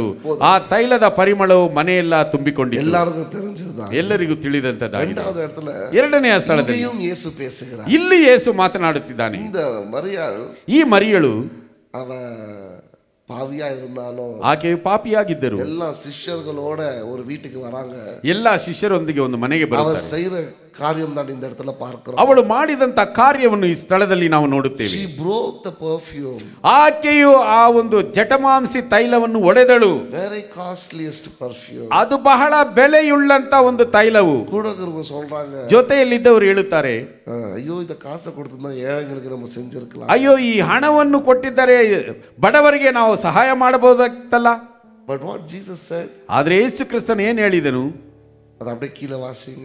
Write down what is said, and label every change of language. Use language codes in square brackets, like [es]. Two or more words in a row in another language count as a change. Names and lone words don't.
[kn] ಆ ತೈಲದ ಪರಿಮಳವು ಮನೆಯೆಲ್ಲ ತುಂಬಿಕೊಂಡಿತು. [ta] எல்லாருக்கும் தெரிஞ்சதுதான், [kn] ಎಲ್ಲರಿಗೂ ತಿಳಿದಂತದ್ದಾಗಿದೆ. [ta] இரண்டாவது இடத்துல [kn] ಎರಡನೆಯ ಸ್ಥಳದಲ್ಲಿ [ta] இங்கேயும் இயேசு பேசுகிறார். [kn] ಇಲ್ಲಿ ಯೇಸು ಮಾತನಾಡುತ್ತಿದ್ದಾನೆ. [ta] இந்த மரியாள் [kn] ಈ ಮರಿಯಳು [ta] அவ பாவியா இருந்தாலும் [kn] ಆಕೆಯು ಪಾಪಿಯಾಗಿದ್ದರು. [ta] எல்லா சிஷ்யர்களோட ஒரு வீட்டுக்கு வராங்க. [kn] ಎಲ್ಲ ಶಿಷ್ಯರೊಂದಿಗೆ ಒಂದು ಮನೆಗೆ [ta] அவ [kn] ಬರುತ್ತಾರೆ. [ta] செய்யற காரியம் தான் இந்த இடத்துல பார்க்கிறோம். [kn] ಅವಳು ಮಾಡಿದಂತ ಕಾರ್ಯವನ್ನು ಈ ಸ್ಥಳದಲ್ಲಿ ನಾವು ನೋಡುತ್ತೇವೆ. [en] She broke the perfume. [kn] ಆಕೆಯು ಆ ಒಂದು ಜಟಮಾಂಸಿ ತೈಲವನ್ನು ಒಡೆದಳು. [en] Very costliest perfume. [kn] ಅದು ಬಹಳ ಬೆಲೆಯುಳ್ಳಂತ ಒಂದು ತೈಲವು. [ta] கூடக்கிறவங்க சொல்றாங்க, [kn] ಜೊತೆಯಲ್ಲಿದ್ದವರು ಹೇಳುತ್ತಾರೆ, [ta] ஐயோ இந்த காசை கொடுத்திருந்தா ஏழைங்களுக்கு நம்ம செஞ்சிருக்கலாம். [kn] ಅಯ್ಯೋ ಈ ಹಣವನ್ನು ಕೊಟ್ಟಿದ್ದರೆ ಬಡವರಿಗೆ ನಾವು ಸಹಾಯ ಮಾಡಬಹುದಾಗಿತ್ತಲ್ಲ. [en] But what Jesus said, [kn] ಆದ್ರೆ ಯೇಸು ಕ್ರಿಸ್ತನು ಏನು ಹೇಳಿದನು? [ta] அது அப்படியே கீழே வாசிங்க.